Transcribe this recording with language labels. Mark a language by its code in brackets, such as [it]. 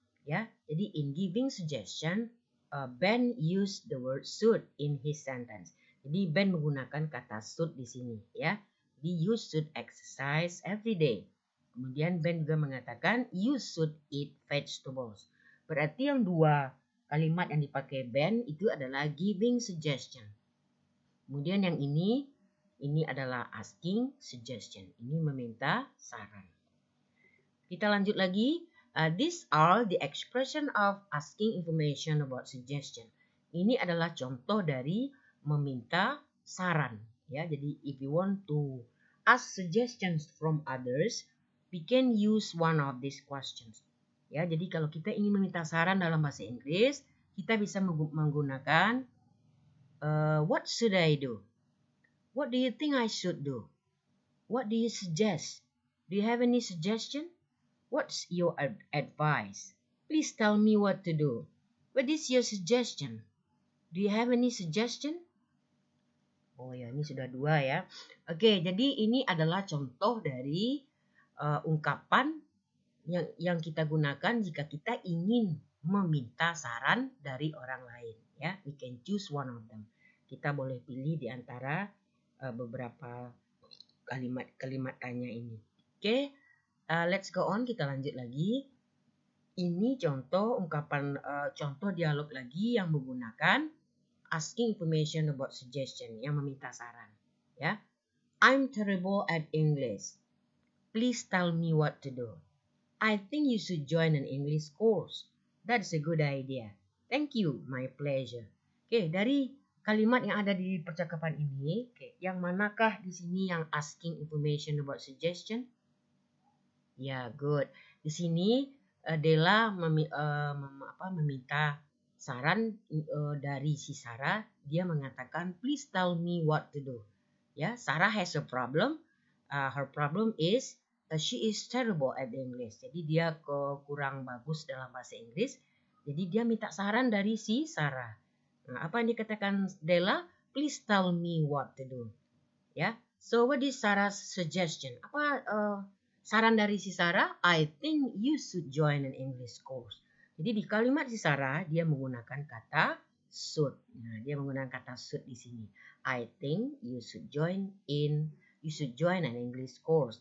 [id] Ya, jadi [en] in giving suggestion, Ben used the word should in his sentence. [id] Jadi Ben menggunakan kata should di sini. Ya, jadi [en] you should exercise every day. [id] Kemudian Ben juga mengatakan [en] you should eat vegetables. [id] Berarti yang dua kalimat yang dipakai Ben itu adalah giving suggestion. Kemudian yang ini adalah asking suggestion. Ini meminta saran. Kita lanjut lagi. [en] These are the expression of asking information about suggestion. [id] Ini adalah contoh dari meminta saran. Ya, jadi [en] if you want to ask suggestions from others, we can use one of these questions. [id] Ya, jadi kalau kita ingin meminta saran dalam bahasa Inggris, kita bisa menggunakan [en] what should I do? What do you think I should do? What do you suggest? Do you have any suggestion? What's your advice? Please tell me what to do. What is your suggestion? Do you have any suggestion? [id] Oh ya, ini sudah 2 ya. Oke, jadi ini adalah contoh dari ungkapan yang kita gunakan jika kita ingin meminta saran dari orang lain ya. [en] We can choose one of them. [id] Kita boleh pilih di antara beberapa kalimat tanya ini. Oke, [en] let's go on, [id] kita lanjut lagi. Ini contoh ungkapan contoh dialog lagi yang menggunakan asking information about suggestion, yang meminta saran ya. [en] I'm terrible at English. Please tell me what to do. I think you should join an English course. That's a good idea. Thank you, my pleasure. [id] Oke, dari kalimat yang ada di percakapan ini, yang manakah di sini yang asking information about suggestion? Ya, good. Di sini Della meminta saran dari si Sarah. Dia mengatakan, [en] please tell me what to do. Ya, Sarah has a problem. Her problem is she is terrible at English. [id] Jadi dia kurang bagus dalam bahasa Inggris. Jadi dia minta saran dari si Sarah. Nah, apa yang dikatakan Della? [en] Please tell me what to do. Ya. So what is Sarah's suggestion? [id] Apa saran dari si Sarah? [en] I think you should join an English course. [id] Jadi di kalimat si Sarah dia menggunakan kata should. Nah, dia menggunakan kata should di sini. [en] I think you should join an English course.